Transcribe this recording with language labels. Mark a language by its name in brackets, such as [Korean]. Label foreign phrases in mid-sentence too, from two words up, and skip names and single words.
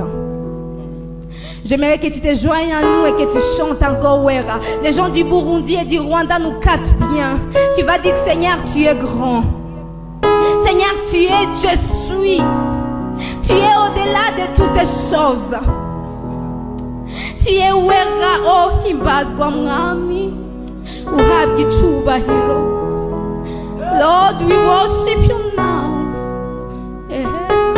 [French] J'aimerais que tu te joignes à nous et que tu chantes encore Wera. Les gens du Burundi et du Rwanda nous captent bien. Tu vas dire, Seigneur, tu es grand. Seigneur, tu es, je suis. Tu es au-delà de toutes les choses. Tu es Wera, oh [Kinyarwanda] himbazwa mwami. Uhabwa icyubahiro. [English] Lord, we worship you now.